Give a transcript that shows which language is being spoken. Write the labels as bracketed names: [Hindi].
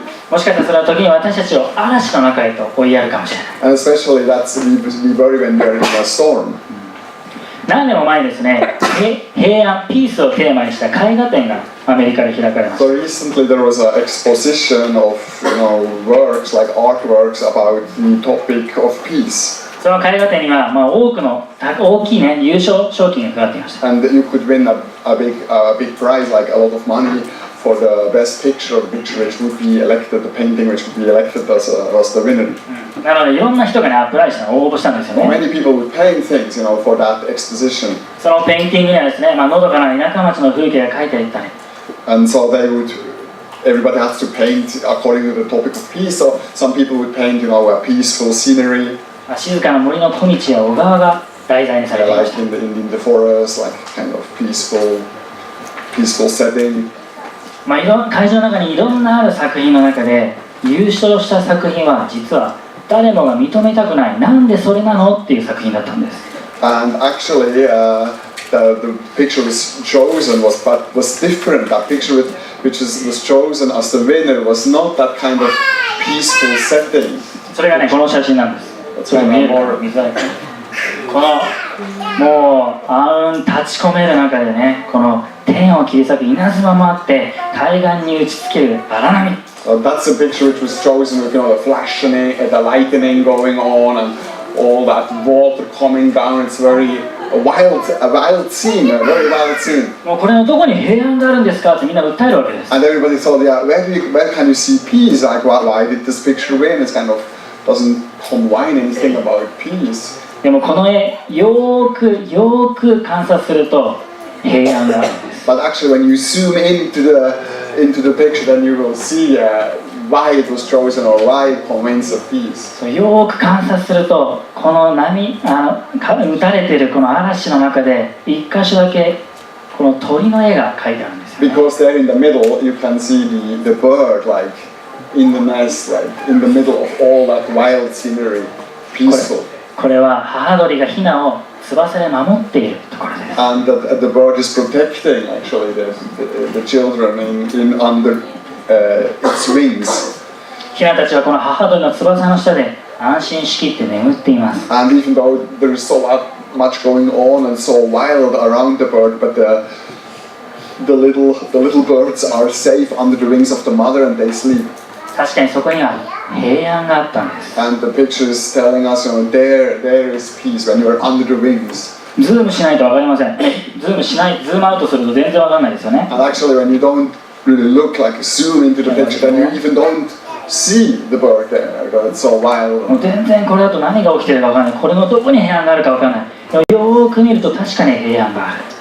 [Japanese] もしかしたらそれは時に私たちを嵐の中へと追いやるかもしれない。 [English] And especially we worry when we are in a storm. [Japanese] 何年も前にですね、平安、ピースをテーマにした絵画展がアメリカで開かれました。 [English] So recently there was an exposition of works like artworks about the topic of peace. [Japanese] その絵画展には、多くの大きいね、優勝賞金がかかっていました。 [English] And you could win a big prize, like a lot of money, for the best picture of the picture which would be elected, the painting which would be elected as the winner. [Japanese] なのでいろんな人がね、アプライした応募したんですよね。 [English] Many people would paint things, for that exposition. [Japanese] そのペインティングにはですね、のどかな田舎町の風景が描いてあったり、 [English] And so everybody has to paint according to the topic of peace. So some people would paint, a peaceful scenery. [Japanese] 静かな森の小道や小川が題材にされていまし [English] Like [Japanese] た。 [English] in the forest, like kind of peaceful setting. [Japanese] 会場の中にいろんなある作品の中で優勝した作品は実は誰もが認めたくない、なんでそれなのっていう作品だったんです。 [English] And actually, the picture was chosen was different. That picture which was chosen as the winner was not that kind of peaceful setting. [Japanese] それがね、この写真なんです。それ見えるか見づらいかな。このもう暗雲立ち込める中でね、この天を切り裂く稲妻もあって海岸に打ちつける荒波。 [English] That's a picture which was chosen with the flashing, the lightning going on, and all that water coming down. It's a wild scene, a very wild scene. [Japanese] もうこれのどこに平安があるんですかってみんな訴えるわけです。 [English] And everybody thought, where can you see peace? Like, why did this picture win? It kind of doesn't combine anything about peace. [Japanese] でもこの絵よーく観察すると平安があるんです。 [English] But actually, when you zoom into the picture, then you will see why it was chosen or why it conveys a peace. [Japanese] よーく観察するとこの打たれているこの嵐の中で一箇所だけこの鳥の絵が描いてあるんですよね。 [English] Because there in the middle, you can see the bird, like in the nest, like in the middle of all that wild scenery. peaceful. [Japanese] これは母鳥がヒナを翼で守っているところです。 [English] And the bird is protecting actually the children under its wings. [Japanese] ヒナたちはこの母鳥の翼の下で安心しきって眠っています。 [English] And even though there is so much going on and so wild around the bird, but the little birds are safe under the wings of the mother and they sleep. [Japanese] 確かにそこには平安があったんです。 [English] And the picture is telling us, there is peace when you are under the wings. [Japanese] ズームしないと分かりません。ズームアウトすると全然分かんないですよね。 [English] And actually when you don't really look, like zoom into the picture, then you even don't see the bird there because it's so wild. [Japanese] もう全然これだと何が起きてるか分かんない。これのどこに平安があるか分かんない。でもよーく見ると確かに平安がある。